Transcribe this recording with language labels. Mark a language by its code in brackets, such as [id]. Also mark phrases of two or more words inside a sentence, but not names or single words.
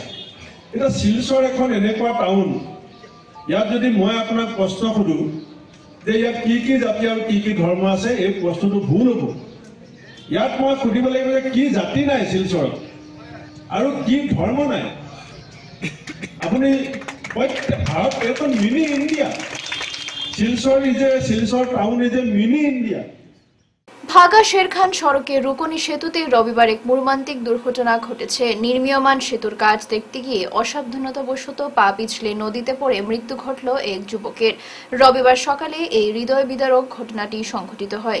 [as] এতিয়া শিলচৰ এখন এনেকুৱা টাউন, ইয়াত যদি মই আপোনাক প্ৰশ্ন সোধোঁ যে ইয়াত কি কি জাতি আৰু কি কি ধৰ্ম আছে, এই প্ৰশ্নটো ভুল হ'ব। ইয়াত মই সুধিব লাগিব যে কি জাতি নাই শিলচৰত আৰু কি ধৰ্ম নাই। আপুনি ভাৰত এখন [en] mini India, Silchar town is a mini India. [bn] ভাগা শেরখান সড়কে রুকনি সেতুতে রবিবার এক মর্মান্তিক দুর্ঘটনা ঘটেছে। নির্মীয়মান সেতুর কাজ দেখতে গিয়ে অসাবধানতাবশত পা পিছলে নদীতে পড়ে মৃত্যু ঘটল এক যুবকের। রবিবার সকালে এই হৃদয় বিদারক ঘটনাটি সংঘটিত হয়।